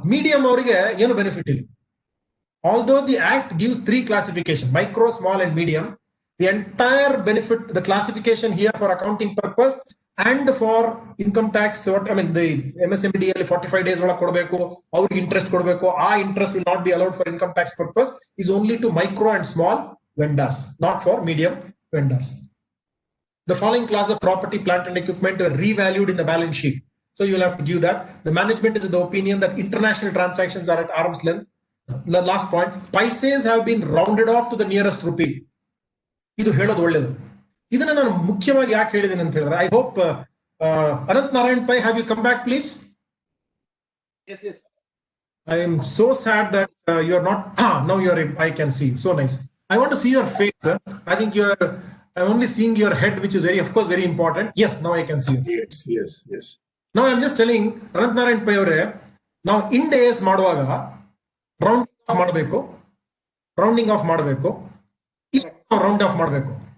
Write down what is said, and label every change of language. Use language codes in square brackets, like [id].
[kn] Medium avrige ಏನು benefit ಇಲ್ಲ. [en] Although the Act gives 3 classifications, micro, small and medium, the entire benefit, the classification here for accounting purpose and for income tax, what I mean, the MSMED 45 days interest interest will not be allowed for income tax purpose, is only to micro and small vendors, not for medium vendors. The following class of property, plant and equipment are revalued in the balance sheet. So you will have to give that. The management is of the opinion that international transactions are at arm's length. The last point, paisas have been rounded off to the nearest rupee. [kn] ಇದು ಹೇಳೋದು ಒಳ್ಳೆಯದು. ಇದನ್ನ ನಾನು ಮುಖ್ಯವಾಗಿ ಯಾಕೆ ಹೇಳಿದ್ದೀನಿ ಅಂತ ಹೇಳಿದ್ರೆ, [en] I hope [kn] Anant Narayan Pai, [en] have you come back please? Yes. I am so sad that you are not, now you are, I can see, so nice. I want to see your face, sir. I think you are, I'm only seeing your head, which is very, of course, very important. Yes, now I can see you. Yes. Now I'm just telling Anant Narayan Pai avare, now Ind AS [kn] ಮಾಡುವಾಗ [en] rounding off [kn] ಮಾಡಬೇಕು round of ಮಾಡಬೇಕು.